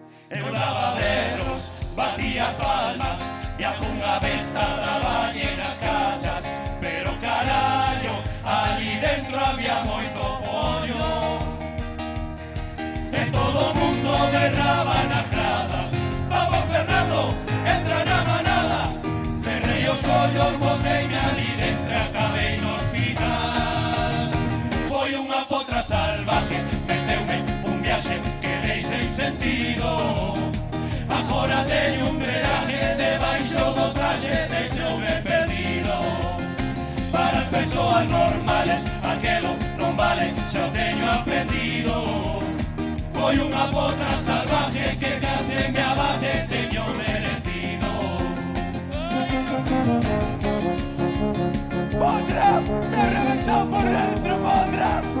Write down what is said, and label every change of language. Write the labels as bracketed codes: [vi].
[gl] Eu daba berros, batía as palmas e algunha vez traballe nas cachas, pero carallo, ali dentro había moito follo. E todo o mundo berraba nas gradas, vamos Fernando, entra na manada. Cerrei os ollos, botei-me ali dentro e acabei no hospital. Foi unha potra salvaje, meteume un viaxe que dei sen sentido. Agora teño un drenaje debaixo do traxe, deixoume perdido. Para as persoas normales, aquelo non vale, xa o teño aprendido. Foi unha potra salvaje que case me abate, teño merecido. ¡Potra! [es] ¡Me reventó por dentro, Potra!